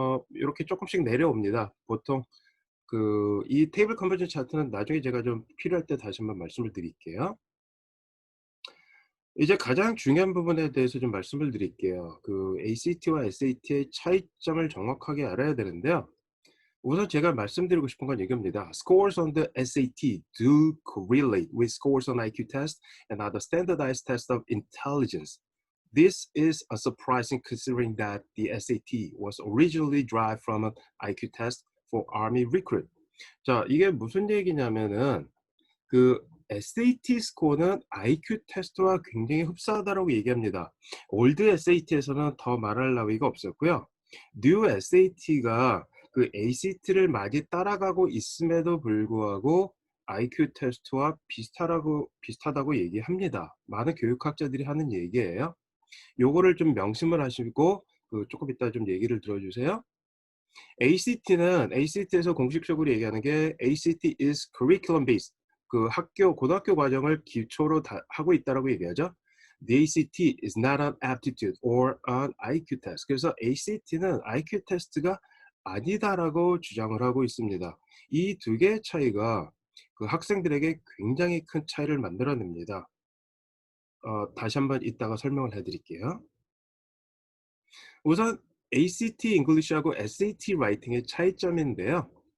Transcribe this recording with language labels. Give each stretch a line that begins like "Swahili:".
Korean: 이렇게 조금씩 내려옵니다. 보통 이 테이블 컨버전 차트는 나중에 제가 좀 필요할 때 다시 한번 말씀을 드릴게요. 이제 가장 중요한 부분에 대해서 좀 말씀을 드릴게요. ACT와 SAT의 차이점을 정확하게 알아야 되는데요. 우선 제가 말씀드리고 싶은 건 이겁니다.
English: Scores on the SAT do correlate with scores on IQ test and other standardized tests of intelligence. This is a surprising considering that the SAT was originally derived from an IQ test for Army recruit.
Korean: 자, 이게 무슨 얘기냐면은 SAT 스코어는 IQ 테스트와 굉장히 흡사하다고 얘기합니다. 올드 SAT에서는 더 말할 나위가 없었고요. 뉴 SAT가 ACT를 많이 따라가고 있음에도 불구하고 IQ 테스트와 비슷하다고 얘기합니다. 많은 교육학자들이 하는 얘기예요. 요거를 좀 명심을 하시고 조금 이따 좀 얘기를 들어주세요. ACT에서 공식적으로 얘기하는 게
English: ACT is curriculum based.
Korean: 고등학교 과정을 기초로 하고 있다라고 얘기하죠.
English: The ACT is not an aptitude or an IQ test.
Korean: 그래서 ACT는 IQ 테스트가 아니다라고 주장을 하고 있습니다. 이 두 개의 차이가 학생들에게 굉장히 큰 차이를 만들어냅니다. 다시 한번 이따가 설명을 해드릴게요. 우선 ACT 잉글리시하고 SAT 라이팅의 차이점인데요.